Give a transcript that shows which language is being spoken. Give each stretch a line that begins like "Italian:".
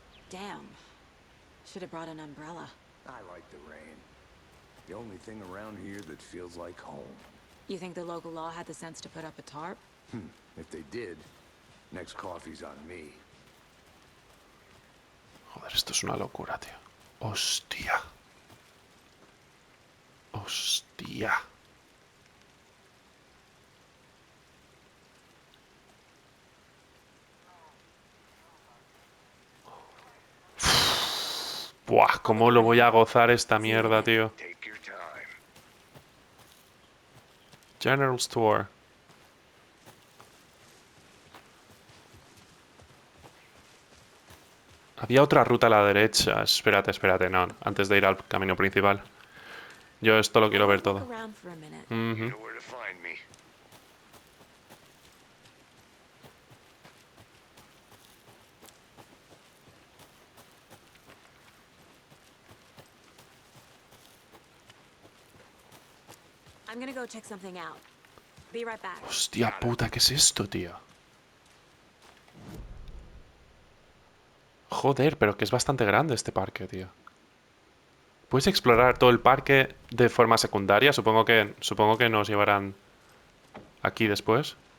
English: Damn. Should have brought an umbrella. I like the rain. The only thing around here that feels like home. You think the local law had the sense to put up a tarp? If they did, next coffee's on me.
Spanish: Joder, esto es una locura, tío. Hostia. Hostia. Buah, cómo lo voy a gozar esta mierda, tío.
English: Take your time. General Store.
Spanish: Había otra ruta a la derecha. Espérate, espérate, no. Antes de ir al camino principal. Yo esto lo quiero ver todo.
English: Look around for a minute. You know where to find me. I'm gonna go check something out. Be right back.
Spanish: Hostia puta, ¿qué es esto, tío? Joder, pero que es bastante grande este parque, tío. ¿Puedes explorar todo el parque de forma secundaria? Supongo que nos llevarán aquí después.